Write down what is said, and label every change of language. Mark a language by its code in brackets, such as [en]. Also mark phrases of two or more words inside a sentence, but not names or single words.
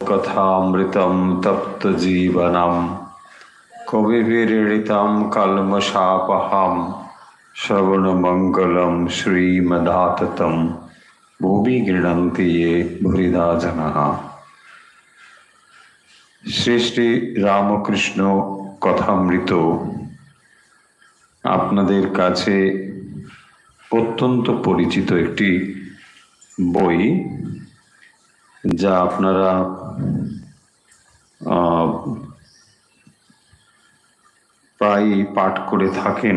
[sa] कथामृतं तप्तजीवनं कविभिरीडितं कल्मषापहं श्रवणमङ्गलं श्रीमदाततं भुवि गृह्णन्ति ये भूरिदा जनाः। [bn] श्री श्री रामकृष्ण कथामृत আপনাদের কাছে অত্যন্ত পরিচিত একটি বই, যা আপনারা প্রায় পাঠ করে থাকেন।